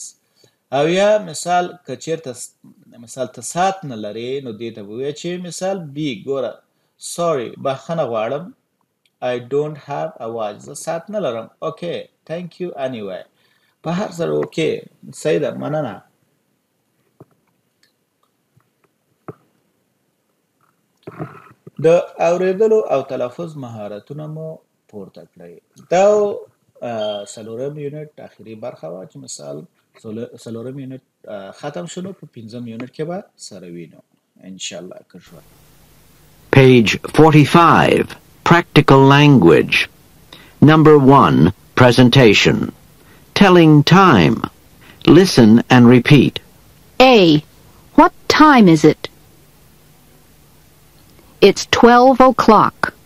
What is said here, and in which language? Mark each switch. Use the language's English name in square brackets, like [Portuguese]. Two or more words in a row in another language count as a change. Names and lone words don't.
[Pashto] او یا مثال که چیرته مثال ته ساعت نه لرې نو دې ته به ووایې چې مثال بي ګوره sorry بخښنه غواړم [English] I don't have a watch [Pashto] زه ساعت نه لرم. [English] okay thank you anyway [Pashto] په هر سره okay صحیح ده مننه. د اوریدلو او تلفظ مهارتونه مو پورته کړئ. دا څلورم یونټ اخري برخه وه چې مثال څلورم یونټ ختم شنو په پنځم یونټ کې به سره وینو انشاءالله که ژوند. [English] Page 45 Practical Language. Number 1 Presentation. Telling time. Listen and repeat. A. What time is it? It's 12 o'clock.